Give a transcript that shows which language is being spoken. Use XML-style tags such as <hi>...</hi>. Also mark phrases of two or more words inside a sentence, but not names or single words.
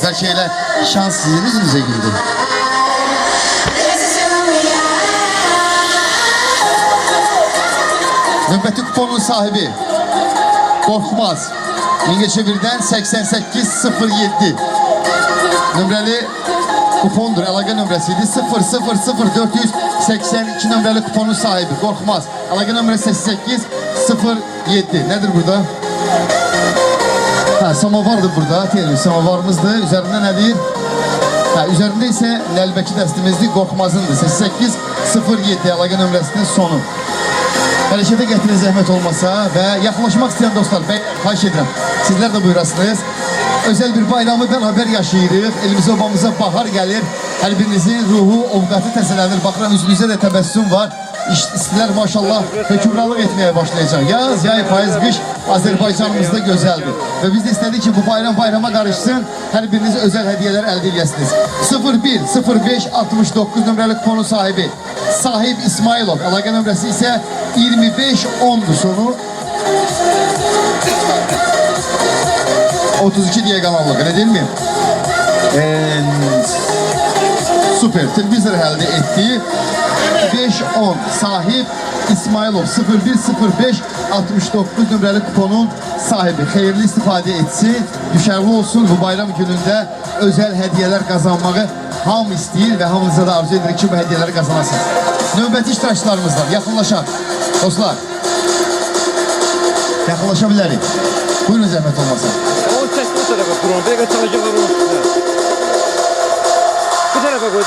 <az>Belki elə şans sizin üzünüze girdi. Növbəti kuponun sahibi Qorxmaz. Mingəçevirdən 8807 nömrəli kupondur. Əlaqə nömrəsiydi. 000482 nömrəli kuponun sahibi Qorxmaz. Əlaqə nömrəsi 8807.</az> <tr>Nedir burada? Samovardır burada. Samovarımızdır. Üzerinde nedir? Üzerinde ise</tr> <az>Nəlbəki dəstimizdir. Qorxmazındır. 8807 əlaqə nömrəsinin sonu. Hərəkətə gətirin zəhmət olmasa və yaxınlaşmaq istəyən dostlar, xahiş edirəm. Sizlər də buyurasınız.</az> <tr>Özel bir bayramı beraber</tr> <az>yaşayırıq. Elimizə obamıza bahar gəlir. Hər birinizin ruhu, ovqatı təzələnir. Baxıram üzünüzə də təbəssüm var.</az> <tr>İşçilər maşallah hökümranlıq etmeye başlayacak.</tr> <az>Yaz, yay, payız, qış Azərbaycanımızda gözəldir.</az> <tr>Ve biz de istedik ki bu bayrama karışsın. Her biriniz özel hediyeler</tr> <az>elde edəsiniz.</az> <tr>010569 numaralı kuponun sahibi Sahib İsmailov.</tr> <az>Əlaqə nömrəsi</az> <tr>ise 2510'du sonu. 32 diye kanallık, öyle değil mi? Süper. Televizor elde ettiği 510 Sahib İsmailov 010569 numaralı kuponun sahibi. Hayırlı istifade etsin.</tr> <az>Düşərli olsun. Bu</az> <tr>bayram gününde özel hediyeler kazanmayı</tr> <az>ham istəyir ve hamınıza da arzu edirik ki</az> <tr>bu hediyeleri kazanasın.</tr> <az>Növbəti iştirakçılarımız var. Yaxınlaşaq. Dostlar. Yaxınlaşabilirik. Buyurun zəhmət olmasa. O çəkdi o tərəfə kuron. Belə çalışacaqlar onun üstündə. Bu tərəfə qoydu.</az>